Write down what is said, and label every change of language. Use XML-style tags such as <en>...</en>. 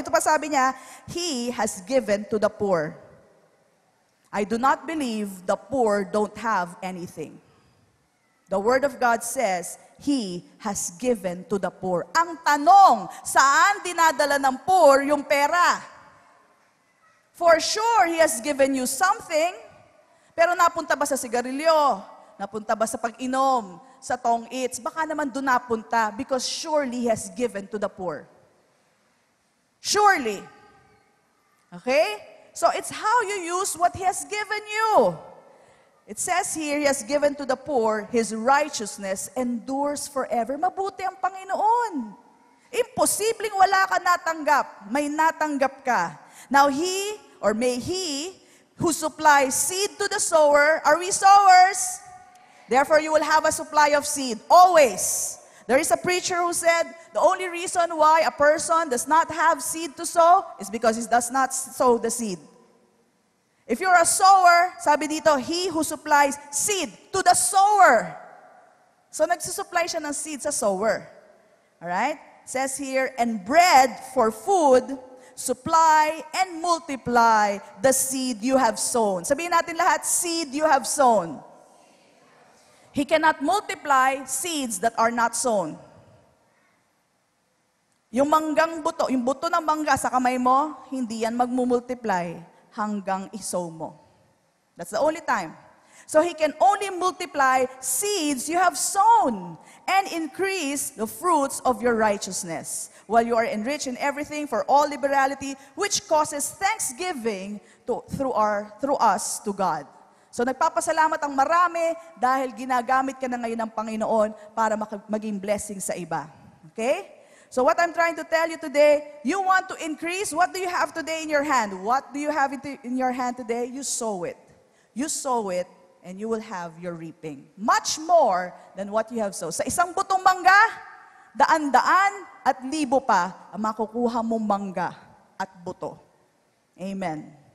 <tl>Ito pa sabi niya,</tl> <en>He has given to the poor. I do not believe the poor don't have anything. The Word of God says, He has given to the poor.</en> <tl>Ang tanong, saan dinadala ng poor yung pera?</tl> <en>For sure, He has given you something,</en> <tl>pero napunta ba sa sigarilyo? Napunta ba sa pag-inom? Sa tong-its? Baka naman doon napunta</tl> <en>because surely He has given to the poor. Surely. Okay? So it's how you use what He has given you. It says here, He has given to the poor, His righteousness endures forever.</en> <tl>Mabuti ang Panginoon. Imposibleng wala ka natanggap. May natanggap ka.</tl> <en>Now He, or may He, who supplies seed to the sower, are we sowers? Therefore, you will have a supply of seed, always. There is a preacher who said, the only reason why a person does not have seed to sow is because he does not sow the seed. If you're a sower,</en> <tl>sabi dito,</tl> <en>He who supplies seed to the sower.</en> <tl>So, nagsusupply siya ng seed sa sower.</tl> <en>Alright? Says here, and bread for food, supply and multiply the seed you have sown. Sabihin natin lahat, seed you have sown. He cannot multiply seeds that are not sown.</en> <tl>Yung manggang buto, yung buto ng mangga sa kamay mo, hindi yan magmumultiply hanggang isow mo.</tl> <en>That's the only time. So He can only multiply seeds you have sown and increase the fruits of your righteousness, while you are enriched in everything for all liberality, which causes thanksgiving through us to God.</en> <tl>So nagpapasalamat ang marami dahil ginagamit ka na ngayon ng Panginoon para maging blessing sa iba.</tl> <en>Okay? So what I'm trying to tell you today, you want to increase, what do you have today in your hand? What do you have in your hand today? You sow it. You sow it and you will have your reaping. Much more than what you have sowed.</en> <tl>Sa isang butong mangga, daan-daan at libo pa ang makukuha mong mangga at buto. Amen.</tl>